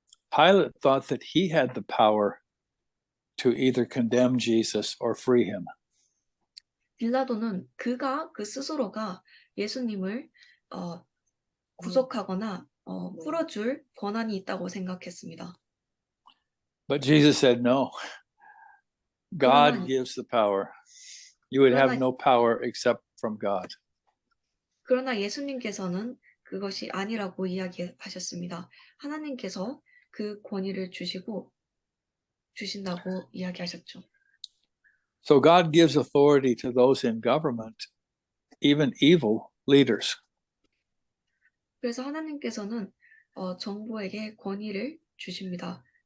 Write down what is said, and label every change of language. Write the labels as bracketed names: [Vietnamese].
[English] Pilate thought that he had the power to either condemn Jesus or free him. [Korean] 빌라도는 그 스스로가 예수님을 구속하거나 풀어줄 권한이 있다고 생각했습니다. [English] But Jesus said, no, God gives the power. You would have no power except from God. [Korean] 그러나 예수님께서는 그것이 아니라고 이야기하셨습니다. 하나님께서 그 권위를 주신다고 이야기하셨죠. [English] So God gives authority to those in government, even evil leaders. [Korean] 그래서 하나님께서는 정부에게 권위를 주십니다.